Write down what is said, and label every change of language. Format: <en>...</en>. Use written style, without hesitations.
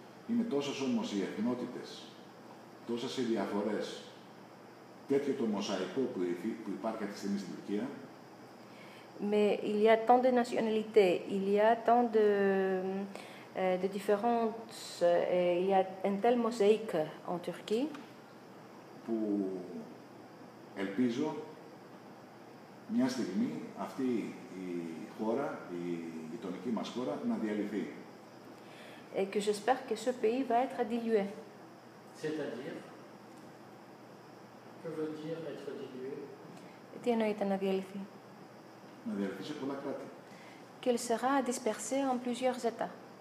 <el>Είναι τόσες όμως οι εθνότητες, τόσες οι διαφορές, τέτοιο το μοσαϊκό που υπάρχει αυτή τη στιγμή στην Τουρκία.</el> <fr>Mais il y a tant de nationalités, il y a tant de différences, il y a un tel mosaïque en Turquie.</fr> <el>Που ελπίζω μια στιγμή αυτή η χώρα, η γειτονική μας χώρα, να διαλυθεί.</el> <fr>Et que j'espère que ce pays va être dilué. C'est-à-dire, que veut dire être dilué?</fr> <el>Τι εννοείται να διαλυθεί? Να διαλυθεί σε πολλά κράτη.</el> <fr>Qu'elle sera dispersée en plusieurs États.</fr>